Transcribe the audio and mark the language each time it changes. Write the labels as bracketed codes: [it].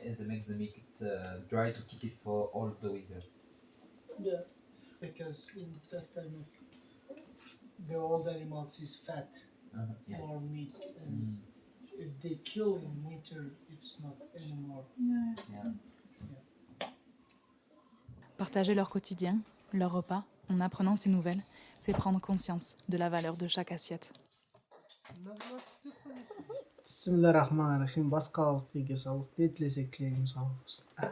[en] and they make it dry to keep it for all of the winter. Yeah, because in that time of the old animals is fat, Yeah. more meat, and if they kill in winter, it's not anymore. Yeah. [fr] Partager leur quotidien, leur repas, en apprenant ces nouvelles, c'est prendre conscience de la valeur de chaque assiette. [ar] Bismillahirrahmanirrahim. [kk] Басқа ұлтқа салық, не тілесек тілегіміз қабыл болсын.